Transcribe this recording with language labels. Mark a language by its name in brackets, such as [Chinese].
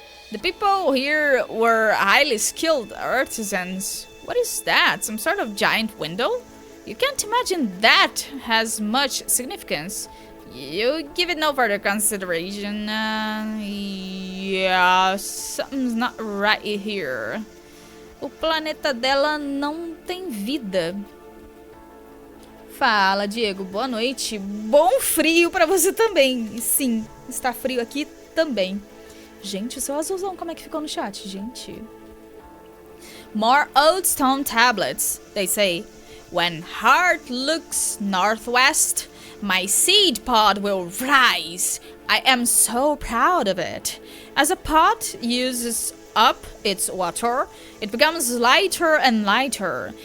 [English] The people here were highly skilled artisans. What is that? Some sort of giant window? You can't imagine that has much significance. You give it no further consideration. Yeah, something's not right here. [Portuguese] O planeta dela não tem vida. Fala, Diego. Boa noite. Bom frio pra você também. E sim, está frio aqui também. Gente, o seu azulzão, como é que ficou no chat, gente? [English] More old stone tablets. They say, when heart looks northwest, my seed pod will rise. I am so proud of it. As a pod uses up its water, it becomes lighter and lighter.